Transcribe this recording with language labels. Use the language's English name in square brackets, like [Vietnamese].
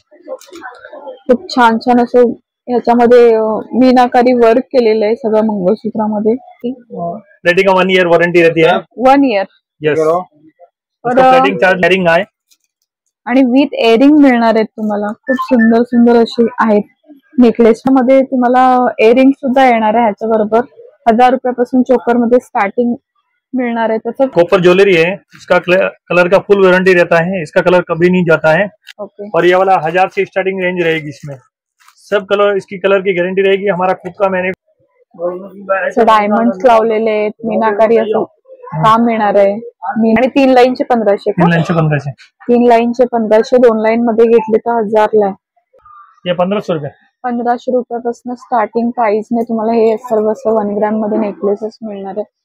[Marathi] खूप छान छान असं ह्याच्यामध्ये मीनाकारी वर्क केलेलं आहे सगळं मंगळसूत्रामध्ये। [Hindi] प्लेटिंग का 1 ईयर वारंटी रहती है। 1 ईयर [English] Yes. [Hindi] उसका प्लेटिंग चार्ज एयरिंग आहे [Marathi] आणि विथ एअरिंग मिळणार आहेत तुम्हाला। खूप सुंदर सुंदर अशी आहेत नेकलेस मध्ये तुम्हाला एअरिंग सुद्धा येणार आहे ह्याच्या बरोबर। 1000 रुपयापासून चोकर मध्ये स्टार्टिंग [Hindi] मिलना है। तो कॉपर ज्वेलरी है, इसका कलर का फुल वारंटी रहता है, इसका कलर कभी नहीं जाता है। और ये वाला 1000 से स्टार्टिंग रेंज रहेगी, इसमें सब कलर इसकी कलर की गारंटी रहेगी। हमारा खुद का मैंने [Marathi] डायमंड्स लावलेले आहेत, मीनाकारी असं काम मिळणार आहे। आणि 3 लाईनचे 1500 का? 3 लाईनचे 1500, 2 लाईन मध्ये घेतले तर 1000 ला। [Hindi] ये 1500 रुपये। [Marathi] 1500 रुपयापासून स्टार्टिंग प्राइस ने तुम्हाला हे सर्व 1 ग्रॅम मध्ये नेकलेसेस मिळणार आहे।